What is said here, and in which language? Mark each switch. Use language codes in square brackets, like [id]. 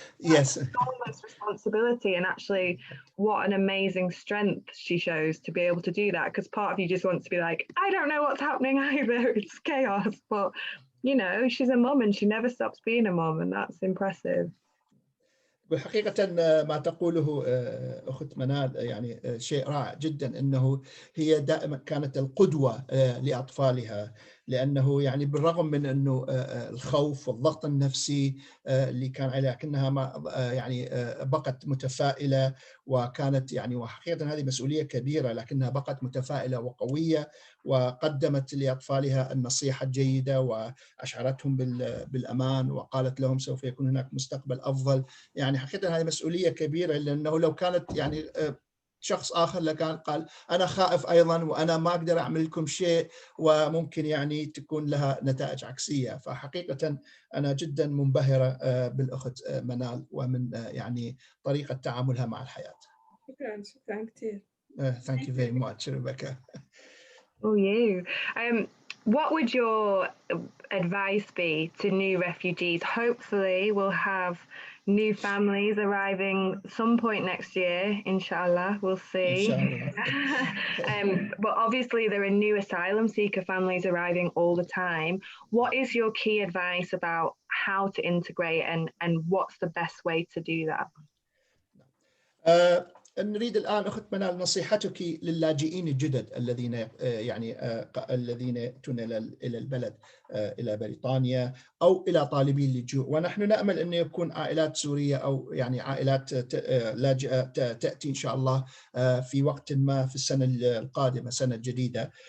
[en] yes, enormous responsibility, and actually what an amazing strength she shows to be able to do that, because part of you just wants to be like, I don't know what's happening either, it's chaos, but she's a mum and she never stops being a mum, and that's impressive. [ar] حقيقة ما تقوله أخت منال يعني شيء رائع جدا، أنه هي دائما كانت القدوة لأطفالها، لأنه يعني بالرغم من أنه الخوف والضغط النفسي اللي كان عليها، لكنها ما يعني بقت متفائلة، وكانت يعني وحقيقة هذه مسؤولية كبيرة، لكنها بقت متفائلة وقوية، وقدمت لأطفالها النصيحة الجيدة وأشعرتهم بالأمان، وقالت لهم سوف يكون هناك مستقبل أفضل. يعني حقيقة هذه مسؤولية كبيرة، لأنه لو كانت يعني شخص آخر لكان قال أنا خائف أيضا وأنا ما أقدر أعمل لكم شيء، وممكن يعني تكون لها نتائج عكسية. فحقيقة أنا جدا منبهرة بالأخت منال ومن يعني طريقة تعاملها مع الحياة. شكرا كثير. [en] Thank you very much, Rebecca. Oh, you. What would your advice be to new refugees? Hopefully we'll have new families arriving some point next year, inshallah, we'll see. Inshallah. But obviously there are new asylum seeker families arriving all the time. What is your key advice about how to integrate, and what's the best way to do that? [ar] نريد الآن أخت منال نصيحتك للاجئين الجدد الذين الذين يأتون إلى البلد، إلى بريطانيا، أو إلى طالبي اللجوء، ونحن نأمل أن يكون عائلات سورية أو يعني عائلات لاجئة تأتي إن شاء الله في وقت ما في السنة القادمة، سنة جديدة.